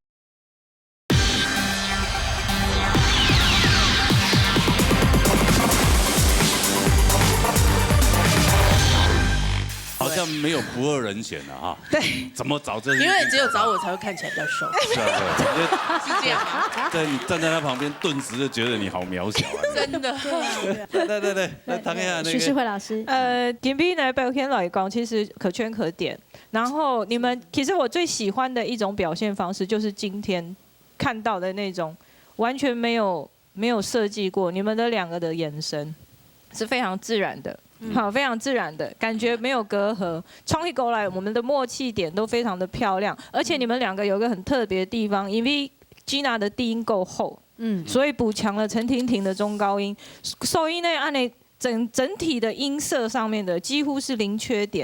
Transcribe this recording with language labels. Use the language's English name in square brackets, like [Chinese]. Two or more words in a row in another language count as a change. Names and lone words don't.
[Chinese] 好像没有不二人选了哈。对，怎么找这？因为只有找我才会看起来比较瘦。是啊，是这样吗？对，你站在他旁边，顿时就觉得你好渺小啊。真的。对，来谈一下那个。徐世慧老师，點邊呢表現來講，其實可圈可點。然後你們其實我最喜歡的一種表現方式，就是今天看到的那種完全沒有設計過，你們的兩個的眼神是非常自然的。好，非常自然的感覺，沒有隔閡。衝起過來，我們的默契點都非常的漂亮，而且你們兩個有一個很特別的地方，因為 Gina 的低音夠厚，所以補強了陳婷婷的中高音，所以呢，按你整體的音色上面的幾乎是零缺點。